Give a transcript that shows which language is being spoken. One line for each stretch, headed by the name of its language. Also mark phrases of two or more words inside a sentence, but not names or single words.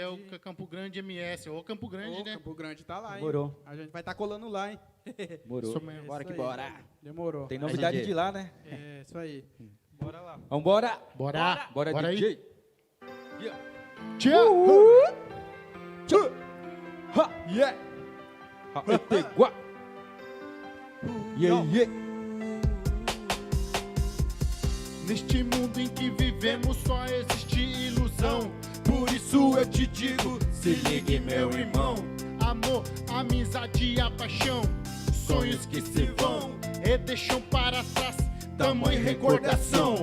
Portuguese: Belca, Campo Grande, MS. Ô, Campo Grande, Ô, né? Campo Grande tá lá, hein? Demorou. A gente vai estar colando lá, hein? Demorou. Isso mesmo. Bora que Isso aí. bora. Demorou. Tem novidade DJ. de lá, né? É, isso aí. Bora lá. Vambora. Bora. Bora, Bora DJ. aí. Yeah. Tchau. Tchau. Ha. Yeah. Ha. Etegua. Yeah, yeah. Neste mundo em que vivemos só existe ilusão. Por isso eu te digo, se ligue meu irmão. Amor, amizade e a paixão, sonhos que se vão e deixam para trás tamanha recordação.